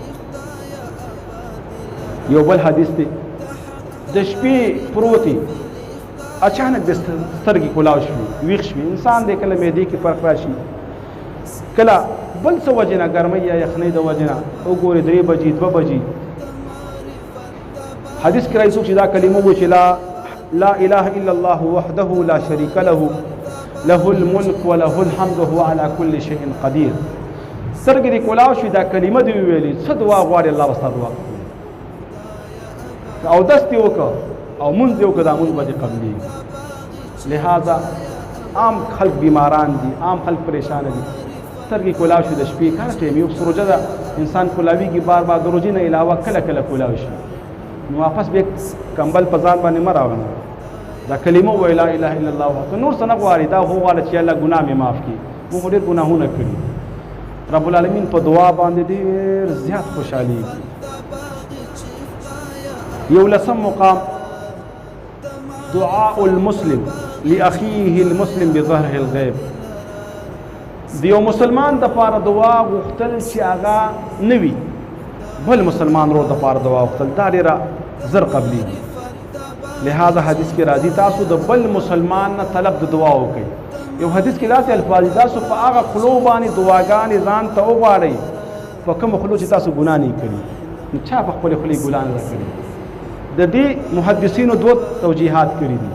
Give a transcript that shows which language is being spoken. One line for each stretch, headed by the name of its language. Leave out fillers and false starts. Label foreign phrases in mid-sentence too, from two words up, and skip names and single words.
Pashto: یو بل حدیث دی د شپې پروتې اچانک د سترګې کلاو شوي ویښ شوي انسان دی کله معدې کې فرق راشي کله بل څه وجې نه ګرمۍ یا یخنۍ د وجې نه وګورې 3 بجې 2 بجې حدیث کې راځي څوک چې دا کلمه وایي چې
Arabic: لا اله الا الله وحده لا شريك له له الملك وله الحمد وهو على كل شيء قدير
Pashto: سترګې دې کلاو شوي دا کلمه دې وویلې څه دعا غواړي الله به ستا دعا کوي او دست دې وکړه او مونځ دې وکړه دا مونځ به دې قبلېږي لہذا عام خلق بیماران دي عام خلق پریشانه دي سترګې کلاو شي د شپې کله ټایم یو سروجه ده انسان کولاویږي بار بار د روژې نه علاوه کله کله کولاو شي نو واپس به کمبل په ځان باندې مه راوړه دا کلمه وایي
Arabic: لا اله الا الله
Pashto: که نور څه نه غواړي دا خو غواړه چې الله ګناه مې معاف کړي موږ ډېر ګناهونه کړي
Arabic: رب العالمین
Pashto: په دعا باندې ډېر زیات خوشحالېږي یو لسم مقام
Arabic: دعاء المسلم لأخيه المسلم بظهره الغیب
Pashto: د یو مسلمان د پاره دعا غوښتل چې هغه نه وي بل مسلمان ورور د پاره دعا غوښتل دا ډېره زر قبلېږي لہذا حدیث کې راځي تاسو د بل مسلمان نه طلب د دعا وکړئ یو حدیث کې داسې الفاظ تاسو په هغه خلو باندې دعاګانې ځان ته وغواړئ په کومو خلو چې تاسو ګناه نه کړي نو چا په خپلې خولې ګناه نه کړي د دې محدثینو دوه توجیهات کړي دي.